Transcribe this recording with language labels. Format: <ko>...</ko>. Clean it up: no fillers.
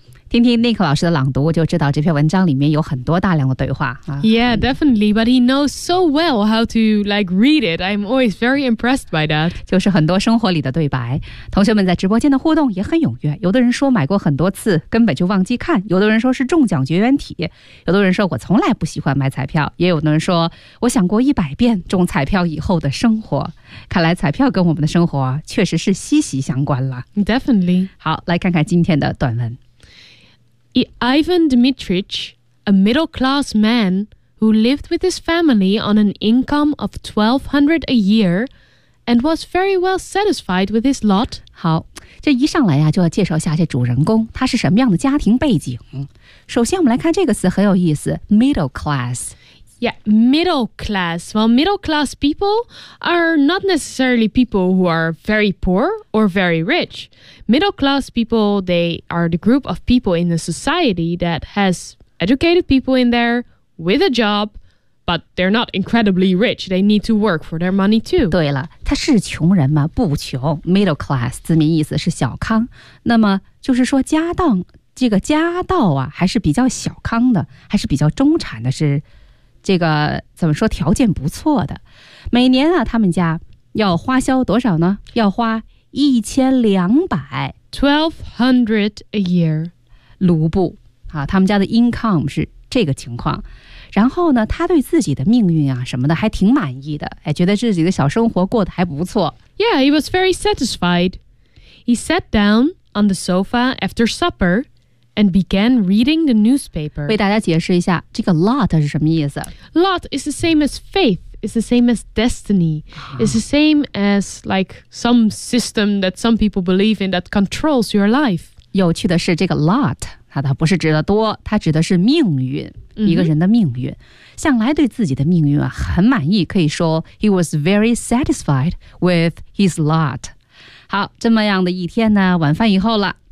<zh>听听 Nick 老师的朗读，就知道这篇文章里面有很多大量的对话。</zh> <en>Yeah, definitely, but he knows so well how to like read it. I'm always very impressed by that.</en> <zh>就是很多生活里的对白。同学们在直播间的互动也很踊跃，有的人说买过很多次，根本就忘记看；有的人说是中奖绝缘体；有的人说我从来不喜欢买彩票；也有的人说我想过100遍中彩票以后的生活。看来彩票跟我们的生活确实是息息相关了。 Definitely. 好，来看看今天的短文。</zh> <en>Ivan Dmitrich, a middle-class man who lived with his family on an income of $1,200 a year and was very well satisfied with his lot.</en> <zh>好，这一上来呀，就要介绍一下这主人公，他是什么样的家庭背景。首先我们来看这个词很有意思， middle class。</zh> <en>Yeah, middle class. Well, middle class people are not necessarily people who are very poor or very rich. Middle class people, they are the group of people in the society that has educated people in there with a job, but they're not incredibly rich. They need to work for their money too.</en> <zh>对了，他是穷人吗？不穷。Middle class, 字面意思是小康。那么就是说家当，这个家道啊，还是比较小康的，还是比较中产的，是这个怎么说，条件不错的。每年啊，他们家要花销多少呢？要花1200。 1200 a year. 卢布。啊，他们家的 income 是这个情况。然后呢，他对自己的命运啊什么的还挺满意的。哎，觉得自己的小生活过得还不错。</zh> <en>Yeah, he was very satisfied. He sat down on the sofa after supper. And began reading the newspaper.</en> <zh>为大家解释一下，这个 lot 是什么意思？</zh> <en>Lot is the same as faith. It's the same as destiny. It's the same as like some system that some people believe in that controls your life.</en> <zh>有趣的是，这个 lot 它不是指的多，它指的是命运，一个人的命运。向来对自己的命运啊很满意，可以说</zh> <en>he was very satisfied with his lot.</en> <zh>好，这么样的一天呢，晚饭以后了。</zh>